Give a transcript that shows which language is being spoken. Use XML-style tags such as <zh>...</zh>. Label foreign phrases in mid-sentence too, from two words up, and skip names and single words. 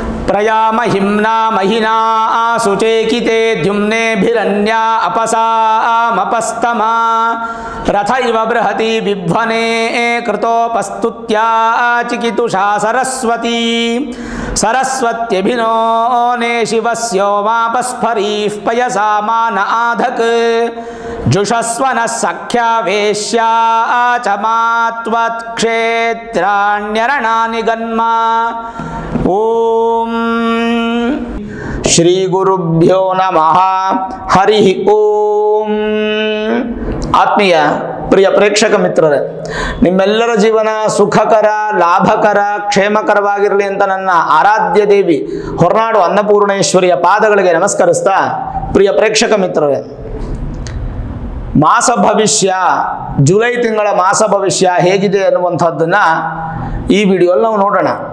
<sa>प्रयामहिम्ना महिना सुचेकिते द्युम्नेभिरन्या अपसामपस्तमा रथैव बृहति बिभ्वने कृतोपस्तुत्या चिकितुषा सरस्वती सरस्वत्यभिनो ने शिवस्योमापस्फरीः पयसा मान आधक् जुषस्वनः सख्या वेश्या च मात्वत्क्षेत्राण्यरणानि गन्मा। ओम श्री गुरुभ्यो नमः हरि ओम।</sa> <kn>ಆತ್ಮೀಯ ಪ್ರಿಯ ಪ್ರೇಕ್ಷಕ ಮಿತ್ರರೇ, ನಿಮ್ಮೆಲ್ಲರ ಜೀವನ ಸುಖಕರ, ಲಾಭಕರ, ಕ್ಷೇಮಕರವಾಗಿರಲಿ ಅಂತ ನನ್ನ ಆರಾಧ್ಯ ದೇವಿ ಹೊರನಾಡು ಅನ್ನಪೂರ್ಣೇಶ್ವರಿಯ ಪಾದಗಳಿಗೆ ನಮಸ್ಕರಿಸ್ತಾ, ಪ್ರಿಯ ಪ್ರೇಕ್ಷಕ ಮಿತ್ರರೇ, ಮಾಸ ಭವಿಷ್ಯ, ಜುಲೈ ತಿಂಗಳ ಮಾಸ ಭವಿಷ್ಯ ಹೇಗಿದೆ ಅನ್ನುವಂಥದ್ದನ್ನ ಈ ವಿಡಿಯೋಲ್ಲಿ ನಾವು ನೋಡೋಣ.</kn>